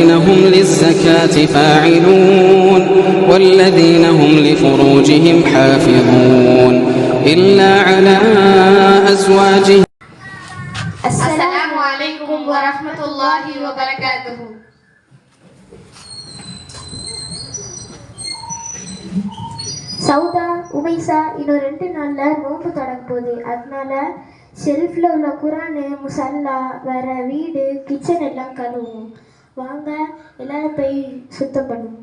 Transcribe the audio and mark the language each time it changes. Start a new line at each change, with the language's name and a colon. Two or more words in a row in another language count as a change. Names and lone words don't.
Arabic: هم للزكاة فاعلون والذين هم لفروجهم حافظون إلا على أزواجهم. السلام عليكم ورحمة الله وبركاته.
Tamil: சௌதா உமைசா இன்னும் 2 நாளில் நோன்பு தொடங்க போகுது. அதனால ஷெல்ஃபில் உள்ள குரானு, முசல்லா, வேற வீடு, கிச்சன் எல்லாம் கழுவும். வாங்க எல்லாரும் போய் சுத்தம் பண்ணுவோம்.